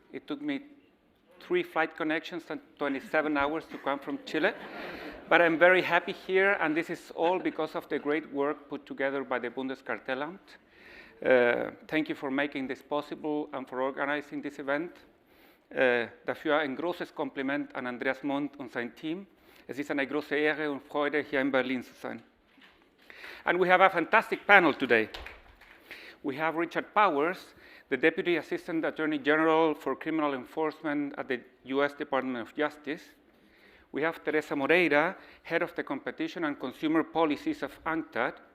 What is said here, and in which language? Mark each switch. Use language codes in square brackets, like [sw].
[en] It took me 3 flight connections and 27 hours to come from Chile, but I'm very happy here, and this is all because of the great work put together by the Bundeskartellamt. Thank you for making this possible and for organizing this event. [de] Dafür ein großes Kompliment an Andreas Mond und sein Team. Es ist eine große Ehre und Freude, hier in Berlin zu sein. [en] And we have a fantastic panel today. We have Richard Powers, the Deputy Assistant Attorney General for Criminal Enforcement at the US Department of Justice. We have Teresa Moreira, Head of the Competition and Consumer Policies of UNCTAD.